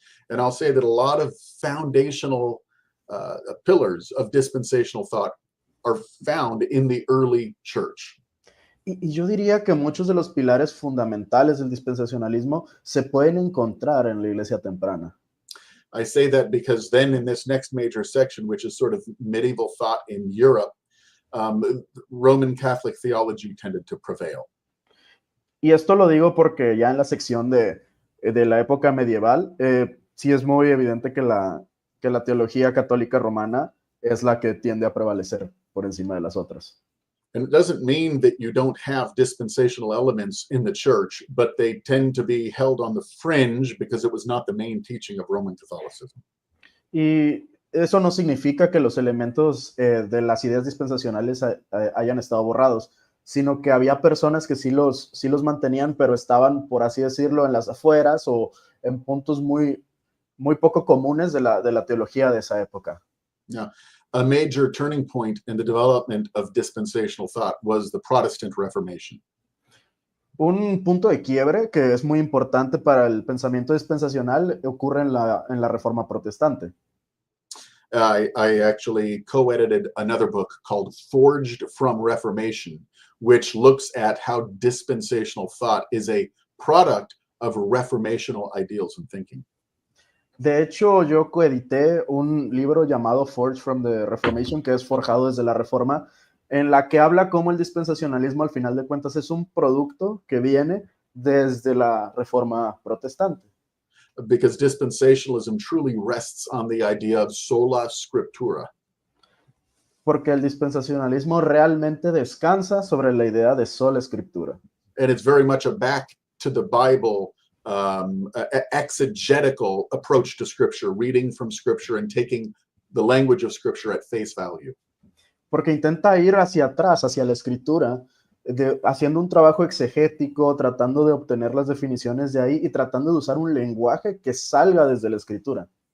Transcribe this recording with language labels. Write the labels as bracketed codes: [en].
[en] And I'll say that a lot of foundational pillars of dispensational thought are found in the early church. [es] Y yo diría que muchos de los pilares fundamentales del dispensacionalismo se pueden encontrar en la iglesia temprana. [en] I say that because then in this next major section, which is sort of medieval thought in Europe, Roman Catholic theology tended to prevail. [es] Y esto lo digo porque ya en la sección de la época medieval, sí es muy evidente que la teología católica romana es la que tiende a prevalecer por encima de las otras. [en] And it doesn't mean that you don't have dispensational elements in the church, but they tend to be held on the fringe because it was not the main teaching of Roman Catholicism. [es] Y eso no significa que los elementos de las ideas dispensacionales hayan estado borrados, sino que había personas que sí los mantenían, pero estaban, por así decirlo, en las afueras o en puntos muy, muy poco comunes de la teología de esa época. [en] Now, a major turning point in the development of dispensational thought was the Protestant Reformation. [es] Un punto de quiebre que es muy importante para el pensamiento dispensacional ocurre en la Reforma Protestante. [en] I actually co-edited another book called Forged from Reformation, which looks at how dispensational thought is a product of reformational ideals and thinking. [es] De hecho, yo coedité un libro llamado Forged from the Reformation, que es forjado desde la Reforma, en la que habla cómo el dispensacionalismo al final de cuentas es un producto que viene desde la Reforma Protestante. [en] Because dispensationalism truly rests on the idea of sola scriptura. [es] Porque el dispensacionalismo realmente descansa sobre la idea de sola escritura. [en] And it's very much a back to the Bible exegetical approach to scripture, reading from scripture and taking the language of scripture at face value. [es] Porque intenta ir hacia atrás, hacia la escritura, haciendo un trabajo exegético, tratando de obtener las definiciones de ahí y tratando de usar un lenguaje que salga desde la escritura.